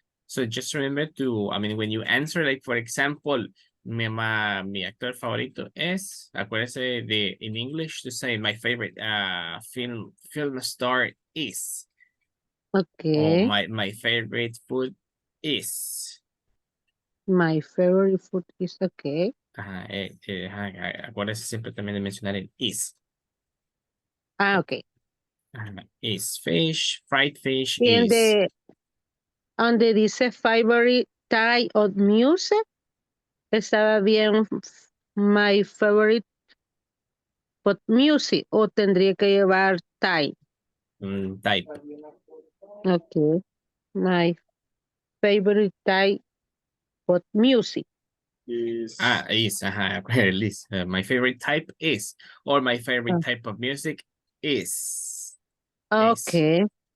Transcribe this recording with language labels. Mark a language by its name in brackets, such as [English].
[English] So just remember to, I mean, when you answer, like for example, [Spanish] mi actor favorito es, acuérdese de [English] in English to say my favorite film star is. Or Okay. my favorite food is. My favorite food is okay. [Spanish] Acuérdese siempre también de mencionar el is. [English] Ah, okay. Is fish, fried fish [Spanish] Y is. donde dice [English] favorite type of music, [Spanish] estaba bien [English] my favorite pop music [Spanish] o tendría que llevar type. [English] Type. Okay. My favorite type of music. Is. Is. My favorite type is, or my favorite type of music is. Okay.